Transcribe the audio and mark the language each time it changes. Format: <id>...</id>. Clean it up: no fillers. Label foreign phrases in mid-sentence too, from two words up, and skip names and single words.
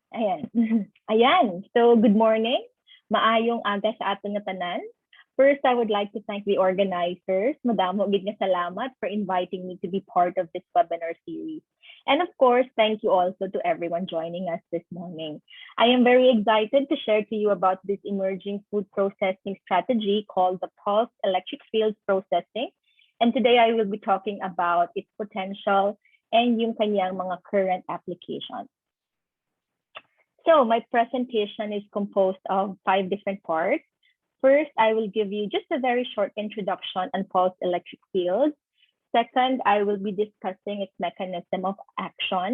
<tl>Ayan. Ayan.</tl> <en>So, good morning.</en> <hil>Maayong aga sa aton nga tanan.</hil> <en>First, I would like to thank the organizers.</en> <hil>Madamo gid nga salamat</hil> <en>for inviting me to be part of this webinar series. And of course, thank you also to everyone joining us this morning. I am very excited to share to you about this emerging food processing strategy called the pulsed electric field processing. And today I will be talking about its potential and</en> <tl>yung kanyang mga</tl> <en>current applications. So my presentation is composed of 5 different parts. First, I will give you just a very short introduction on pulsed electric fields. Second, I will be discussing its mechanism of action.</en>